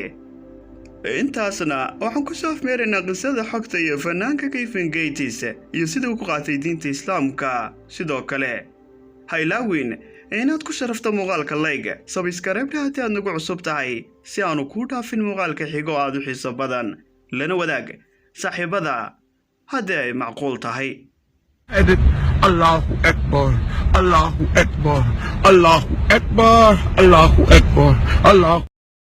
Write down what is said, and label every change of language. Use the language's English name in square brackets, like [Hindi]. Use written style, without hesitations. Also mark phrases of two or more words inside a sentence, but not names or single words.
[Somali] intaasna waxaan ku soo afmeeraynaa qisada xogta iyo fanaanka Kevin Gates iyo sida uu ku qaatay diinta islaamka. sidoo kale ha ilaawin inaad ku sharafto muuqaalka [English] like, subscribe [Somali] haddii aad nagu cusub tahay si aanu kuu dhaafin muuqaalka xigo aad u xiiso badan, lana wadaag saaxiibada haddii ay macquul tahay. [Arabic] الله أكبر، الله أكبر، الله أكبر، الله أكبر، الله.